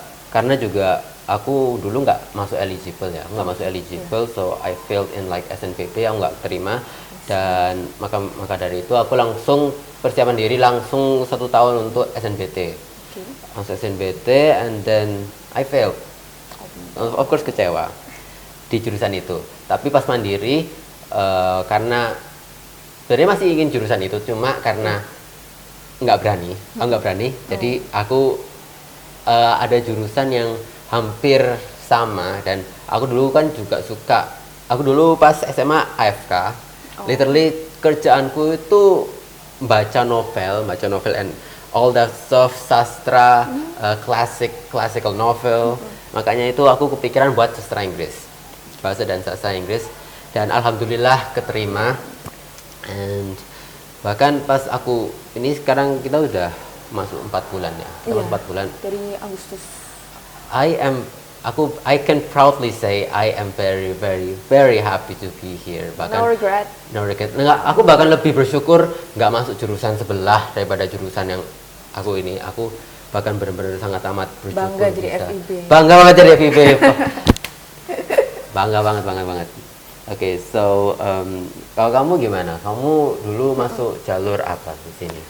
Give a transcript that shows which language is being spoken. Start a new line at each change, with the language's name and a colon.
Indonesian: karena juga aku dulu nggak masuk eligible,
English: so I failed in like SNPP,
Indonesian: aku nggak terima, dan maka dari itu aku langsung persiapan diri langsung 1 tahun untuk SNBT.
English: Langsung SNBT, and then I failed. Of course
Indonesian: kecewa di jurusan itu. Tapi pas mandiri, karena sebenarnya masih ingin jurusan itu, cuma karena nggak berani. Jadi aku ada jurusan yang hampir sama, dan aku dulu kan juga suka. Aku dulu pas SMA AFK, literally kerjaanku itu baca novel
English: and all that stuff,
Indonesian: sastra, classical novel. Makanya itu aku kepikiran buat sastra Inggris, bahasa dan sastra Inggris, dan alhamdulillah keterima. And bahkan pas aku ini sekarang kita udah masuk 4 bulan ya. Iya, 4 bulan. Dari Agustus.
English: I can proudly say I am very very very happy to be here.
Indonesian: Bahkan
English: No regret. No regret.
Indonesian: Nggak, aku bahkan lebih bersyukur nggak masuk jurusan sebelah daripada jurusan yang aku ini. Aku bahkan benar-benar sangat amat bersyukur. Bangga jadi bisa. FIB. Bangga banget jadi FIB. Bangga banget. Oke, so kalau kamu gimana? Kamu dulu masuk jalur apa di sini?